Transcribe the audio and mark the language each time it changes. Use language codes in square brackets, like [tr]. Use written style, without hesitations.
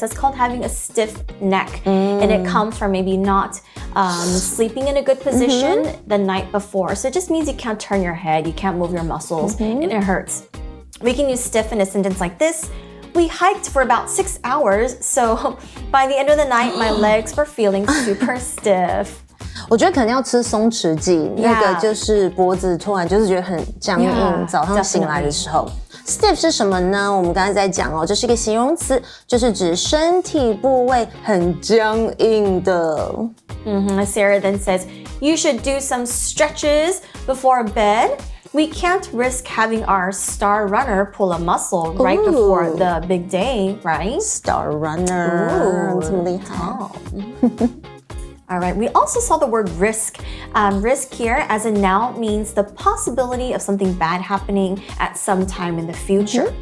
[en] That's called having a stiff neck. And it comes from maybe not sleeping in a good position the night before. So it just means you can't turn your head, you can't move your muscles, and it hurts. We can use stiff in a sentence like this. We hiked for about 6 hours, so by the end of the night, my legs were feeling super stiff. [zh] 我觉得可能要吃松弛剂，那个就是脖子突然就是觉得很僵硬，早上醒来的时候。 Stiff 是什么呢？我们刚才在讲哦，这是一个形容词，就是指身体部位很僵硬的。 [en] Sarah then says, you should do some stretches before bed. We can't risk having our star runner pull a muscle right before the big day, right? [zh] Star runner， 这么厉害。 [en] All right, we also saw the word risk. Risk here as a noun means the possibility of something bad happening at some time in the future.